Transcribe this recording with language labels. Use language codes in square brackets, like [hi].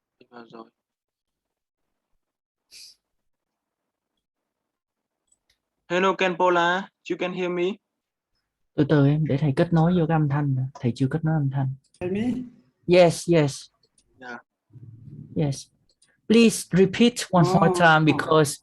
[vi] Rồi. [en] Hello Kenpola, you can hear me? [vi] Từ từ em để thầy kết nối vô cái âm thanh. Thầy chưa kết nối âm thanh. [en] Hear me? Yes, yes. Yeah. Yes. Please repeat one more time because